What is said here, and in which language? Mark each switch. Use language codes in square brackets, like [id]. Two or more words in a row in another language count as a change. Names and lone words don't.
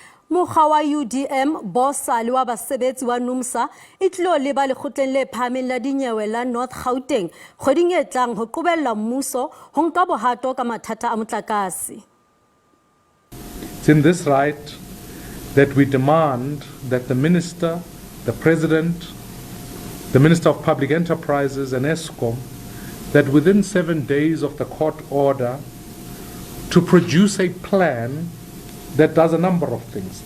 [st] Mokga wa UDM, BOSA le wa basebetsi wa NUMSA e tlilo leba lekgotleng le phahameng la dinyewe la North Gauteng kgweding e tlang ho qobella mmuso ho nka bohato ka mathata a motlakase. [en] It's in this right that we demand that the Minister, the President, the Minister of Public Enterprises and Eskom, that within 7 days of the court order to produce a plan that does a number of things.